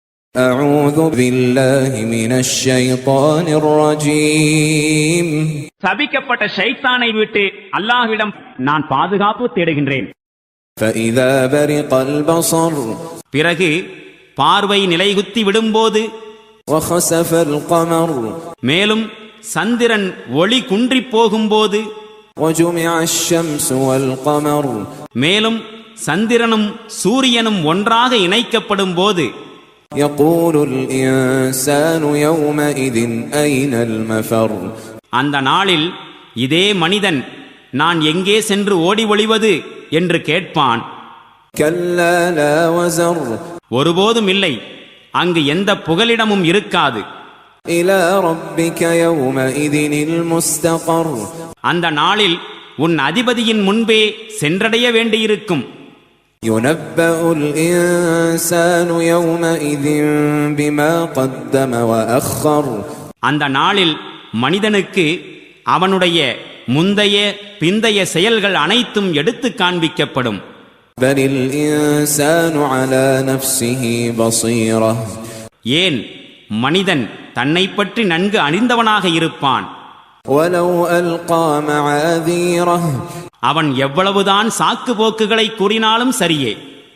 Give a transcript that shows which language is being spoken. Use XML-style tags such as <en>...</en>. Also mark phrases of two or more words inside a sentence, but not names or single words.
<ar>أعوذ بالله من الشيطان الرجيم</ar> <ta>சபிக்கப்பட்ட ஷைத்தானை விட்டு அல்லாஹ்விடம் நான் பாதுகாப்பு தேடுகின்றேன்.</ta> <ar>فإذا برق البصر</ar> <ta>பிறகு பார்வை நிலைகுத்தி விடும்போது,</ta> <ar>وخسف القمر</ar> <ta>மேலும் சந்திரன் ஒளி குன்றி போகும்போது,</ta> <ar>وجمع الشمس والقمر</ar> <ta>மேலும் சந்திரனும் சூரியனும் ஒன்றாக இணைக்கப்படும் போது,</ta> <ar>يقول الإنسان يومئذ أين المفر</ar> <ta>அந்த நாளில் இதே மனிதன் நான் எங்கே சென்று ஓடி ஒளிவது என்று கேட்பான்.</ta> <ar>كلا لا وزر</ar> <ta>ஒருபோதும் இல்லை, அங்கு எந்த புகலிடமும் இருக்காது.</ta> <ar>إلى ربك يومئذ المستقر</ar> <ta>அந்த நாளில் உன் அதிபதியின் முன்பே சென்றடைய வேண்டியிருக்கும்.</ta> <ar>ينبأ الإنسان يومئذ بما قدم وأخر</ar> <ta>அந்த நாளில் மனிதனுக்கு அவனுடைய முந்தைய பிந்தைய செயல்கள் அனைத்தும் எடுத்து காண்பிக்கப்படும்.</ta> <ar>بل الإنسان على نفسه بصيرة</ar> <ta>ஏன் மனிதன் தன்னை பற்றி நன்கு அறிந்தவனாக இருப்பான்.</ta> <ar>ولو ألقى معاذيره</ar> <ta>அவன் எவ்வளவுதான் சாக்கு போக்குகளை கூறினாலும் சரியே,</ta>